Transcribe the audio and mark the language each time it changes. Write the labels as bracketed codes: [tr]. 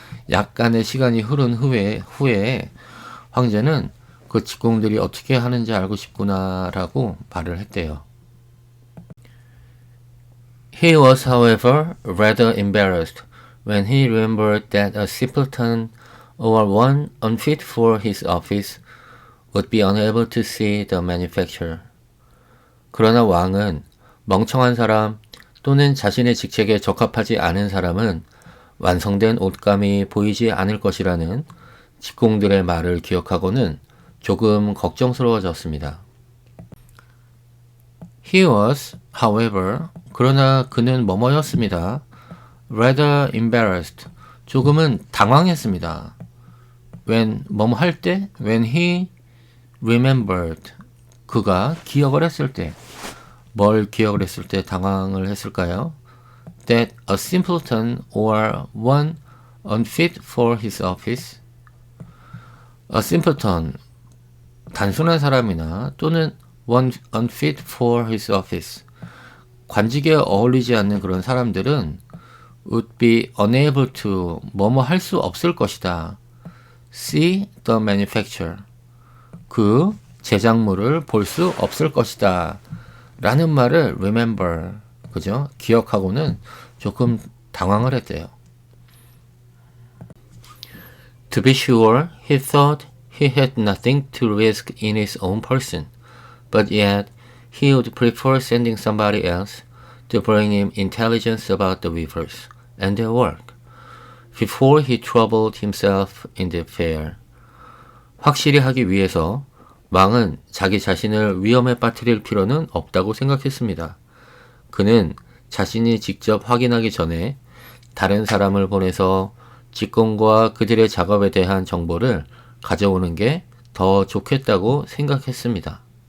[ko] 약간의 시간이 흐른 후에 황제는 그 직공들이 어떻게 하는지 알고 싶구나라고 말을 했대요. [en] He was, however, rather embarrassed when he remembered that a simpleton or one unfit for his office would be unable to see the manufacture. [ko] 그러나 왕은 멍청한 사람 또는 자신의 직책에 적합하지 않은 사람은 완성된 옷감이 보이지 않을 것이라는 직공들의 말을 기억하고는 조금 걱정스러워졌습니다. [en] He was, however, [ko] 그러나 그는 뭐뭐였습니다. [en] rather embarrassed, [ko] 조금은 당황했습니다. when, 뭐뭐 할 때, [en] when he remembered, [ko] 그가 기억을 했을 때, 뭘 기억을 했을 때 당황을 했을까요? [en] That a simpleton or one unfit for his office. A simpleton, [ko] 단순한 사람이나 또는 [en] one unfit for his office. [ko] 관직에 어울리지 않는 그런 사람들은 [en] would be unable to, [ko] 뭐뭐 할 수 없을 것이다. [en] See the manufacture. [ko] 그 제작물을 볼 수 없을 것이다. 라는 말을 remember, 그죠? 기억하고는 조금 당황을 했대요. [en] To be sure, he thought he had nothing to risk in his own person, but yet he would prefer sending somebody else to bring him intelligence about the weavers and their work, before he troubled himself in the affair. [ko] 확실히 하기 위해서 왕은 자기 자신을 위험에 빠뜨릴 필요는 없다고 생각했습니다. 그는 자신이 직접 확인하기 전에 다른 사람을 보내서 직공과 그들의 작업에 대한 정보를 가져오는 게 더 좋겠다고 생각했습니다.